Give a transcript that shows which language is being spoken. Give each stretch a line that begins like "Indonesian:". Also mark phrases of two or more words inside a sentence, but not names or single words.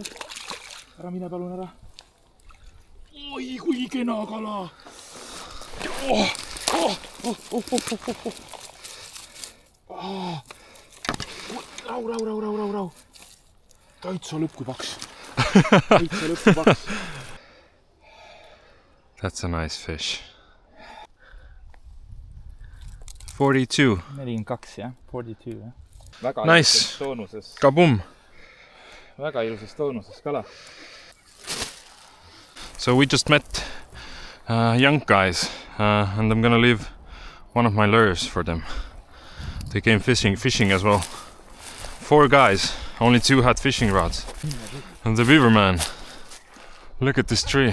Estonian: Ära mine palun ära. Oi, kui kena kala. Rau. Täitsa lõpp kui paks.
English: That's a nice fish.
Estonian: 42. 42, jah. 42, jah. Väga Nice. ilusas toonuses. Kaboom. Väga ilusas toonuses kala.
English: So we just met young guys and I'm gonna leave one of my lures for them. They came fishing as well. 4 guys, only 2 had fishing rods. And the beaver man. Look at this tree.